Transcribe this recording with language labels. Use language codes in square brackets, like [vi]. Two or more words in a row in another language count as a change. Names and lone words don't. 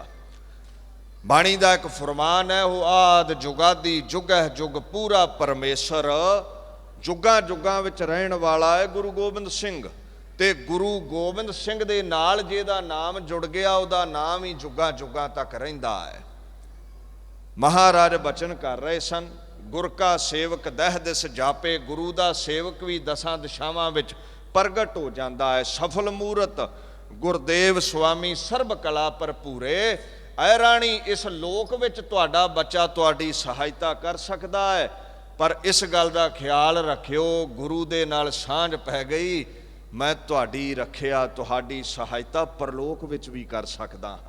[pa] ਬਾਣੀ ਦਾ ਇਕ ਫ਼ਰਮਾਨ ਹੈ, ਉਹ ਆਦਿ ਜੁਗਾਦੀ ਜੁਗਹ ਜੁਗ ਪੂਰਾ ਪਰਮੇਸ਼ਵਰ, ਜੁਗਾਂ ਜੁਗਾਂ ਵਿਚ ਰਹਿਣ ਵਾਲਾ ਹੈ ਗੁਰੂ ਗੋਬਿੰਦ ਸਿੰਘ। ਤੇ ਗੁਰੂ ਗੋਬਿੰਦ ਸਿੰਘ ਦੇ ਨਾਲ ਜਿਹਦਾ ਨਾਮ ਜੁੜ ਗਿਆ, ਉਹਦਾ ਨਾਮ ਹੀ ਜੁਗਾਂ ਜੁਗਾਂ ਤਕ ਰਹਿੰਦਾ ਹੈ। ਮਹਾਰਾਜ ਬਚਨ ਕਰ ਰਹੇ ਸਨ, ਗੁਰ ਕਾ ਸੇਵਕੁ ਦਹ ਦਿਸ ਜਾਪੇ। ਗੁਰੂ ਦਾ ਸੇਵਕ ਭੀ ਦਸਾਂ ਦਿਸ਼ਾਵਾਂ ਵਿਚ ਪ੍ਰਗਟ ਹੋ ਜਾਤਾ ਹੈ। ਸਫਲ ਮੂਰਤਿ ਗੁਰਦੇਵ ਸੁਆਮੀ ਸਰਬ ਕਲਾ ਭਰਪੂਰੇ। ਐ ਰਾਣੀ ਇਸ ਲੋਕ ਵਿਚ ਤੁਹਾਡਾ ਬੱਚਾ ਤੁਹਾਡੀ ਸਹਾਇਤਾ ਕਰ ਸਕਦਾ ਹੈ, ਪਰ ਇਸ ਗੱਲ ਦਾ ਖ਼ਿਆਲ ਰੱਖਿਓ, ਗੁਰੂ ਦੇ ਨਾਲ ਸਾਂਝ ਪੈ ਗਈ, ਮੈਂ ਤੁਹਾਡੀ ਰੱਖਿਆ ਤੁਹਾਡੀ ਸਹਾਇਤਾ ਪਰਲੋਕ ਵਿਚ ਭੀ ਕਰ ਸਕਦਾ ਹਾਂ।